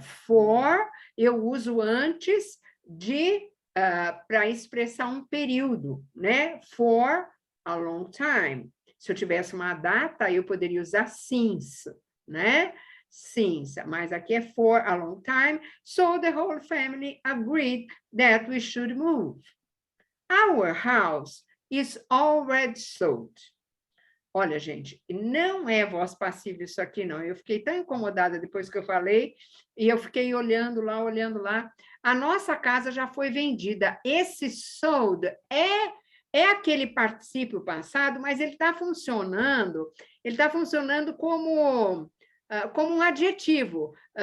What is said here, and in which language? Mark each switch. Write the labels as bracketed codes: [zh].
[pt] For, eu uso antes de para expressar um período, né? [en] For a long time. [pt] Se eu tivesse uma data, eu poderia usar since, né? Since, mas aqui é [en] for a long time. So the whole family agreed that we should move. Our house is already sold. [pt] Olha, gente, não é voz passiva isso aqui, não. Eu fiquei tão incomodada depois que eu falei, e eu fiquei olhando lá, olhando lá. A nossa casa já foi vendida. Esse sold é aquele particípio passado, mas ele está funcionando como um adjetivo.